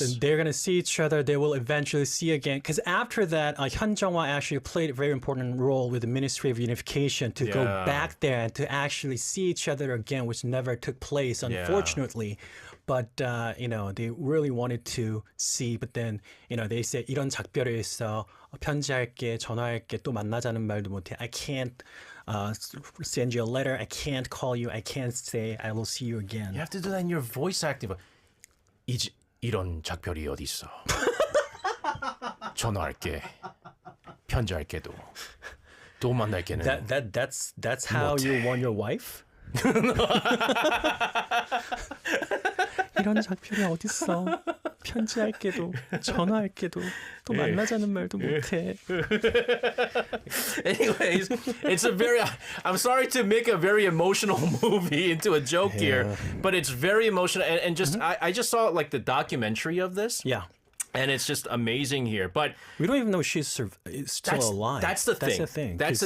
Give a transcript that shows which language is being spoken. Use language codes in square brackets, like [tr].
[en] and they're gonna see each other. They will eventually see again. Because after that, Hyun Jung-hwa actually played a very important role with the Ministry of Unification to go Yeah. back there and to actually see each other again, which never took place, unfortunately. But they really wanted to see. But then they said [ko] 이런 작별이 있어. 편지할게, 전화할게, 또 만나자는 말도 못해. [en] I can't send you a letter. I can't call you. I can't say I will see you again. You have to do that in your voice acting. [ko] 이런 작별이 어디 있어? 전화할게. 편지할게도. 또 만날게는. [en] That's how you won your wife? [ko] 이런 작별이 어딨어? 편지할게도 전화할게도 또 만나자는 말도 못해. [en] Anyways, it's a very. I'm sorry to make a very emotional movie into a joke here, but it's very emotional. And just I just saw like the documentary of this. Yeah. And it's just amazing here. But We don't even know she's still alive. that's the thing. That's the